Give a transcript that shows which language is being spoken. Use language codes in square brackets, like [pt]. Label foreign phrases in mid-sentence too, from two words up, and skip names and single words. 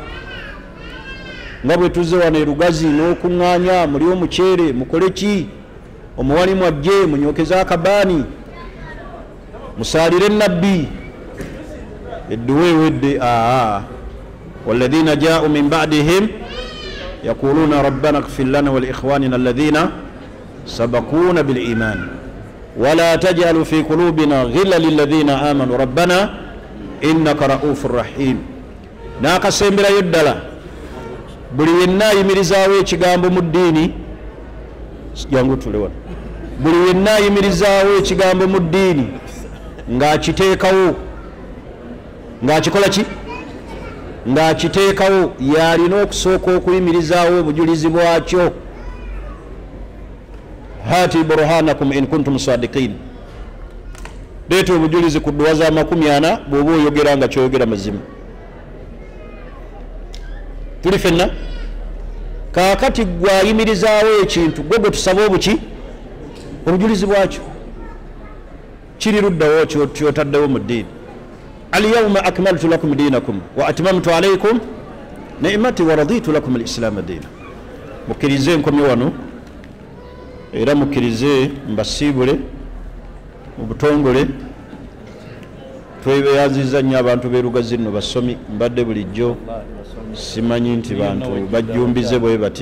[lg] Nga bwe tuzze wano erugazi n'okuŋŋaanya, muli omuceere, mukole ki? Omuwali mwajje, munyokeze akabaani, musaalire nabbi. Edduwa ewedde. [ar] والذين جاءوا من بعدهم يقولون ربنا اغفر لنا ولإخواننا الذين سبقونا بالإيمان ولا تجعل في قلوبنا غلا للذين آمنوا ربنا إنك رءوف رحيم. [lg] N'akasemberayo ddala buli yenna ayimirizaawo ekigambo mu ddiini, jangu tule wano, buli yenna ayimirizaawo ekigambo mu ddiini ng'akiteekawo, ng'akikola ki? Ng'akiteekawo, yalina okusooka okuyimirizaawo obujulizi bwakyo. [ar] هاتوا برهانكم إن كنتم صادقين. [lg] Leeta obujulizi ku dduwa za 40 bw'oba oyogera nga kyoyogera mazima. Tuli fenna? Kaakati gwayimirizaawo ekintu, gwe gwe tusaba obuki? Obujulizi bwakyo. Kiri luddawo kyotaddewo mu ddiini. [ar] اليوم أكملت لكم دينكم وأتممت عليكم نعمتي ورضيت لكم الإسلام دينا. [lg] Mukkirize nkomye wano era mukkirize mbasiibule mu butongole. Twebeyaziza nnyo abantu b'erugazi nno basomi, mbadde bulijjo simanyi nti bantu bajjumbize bwe bati.